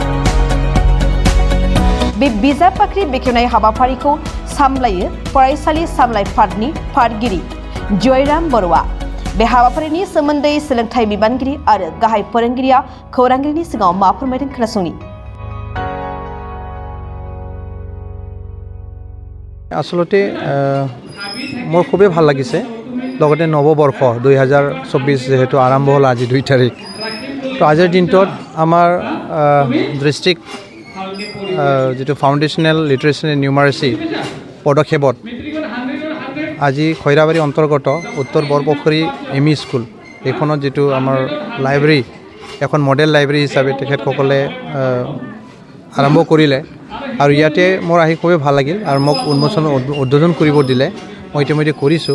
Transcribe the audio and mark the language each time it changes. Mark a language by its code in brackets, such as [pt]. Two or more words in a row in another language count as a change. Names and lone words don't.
[brx] बे बिजाब बाख्रि बेखेवनाय हाबाफारिखौ सामलायो फरायसालि सामलाय फादनि फादगिरि जयराम बर'आ। बे हाबाफारिनि सोमोन्दै सोलोंथाइ बिबानगिरि आरो गाहाय फोरोंगिरिया खौरांगिरिनि सिगाङाव मा फोरमायदों खोनासंनि। [as] আচলতে মোৰ খুবেই ভাল লাগিছে লগতে নৱবৰ্ষ 2024 যেহেতু আৰম্ভ হ'ল আজি 2 তাৰিখ তো আজিৰ দিনটোত আমাৰ ডিষ্ট্ৰিক্ট যেটো [en] foundational literacy and numeracy [as] পদক্ষেপত আজি খৈৰাবাৰী অন্তৰ্গত উত্তৰ বৰপুখুৰী ME স্কুল এইখনত যেটো আমাৰ লাইব্ৰেৰী এখন [en] model library [as] হিচাপে তেখেতসকলে আৰম্ভ কৰিলে আৰু ইয়াতে মোৰ আহি খুবেই ভাল লাগিল আৰু মোক উদ্বোধন কৰিব দিলে মই ইতিমধ্যে কৰিছোঁ।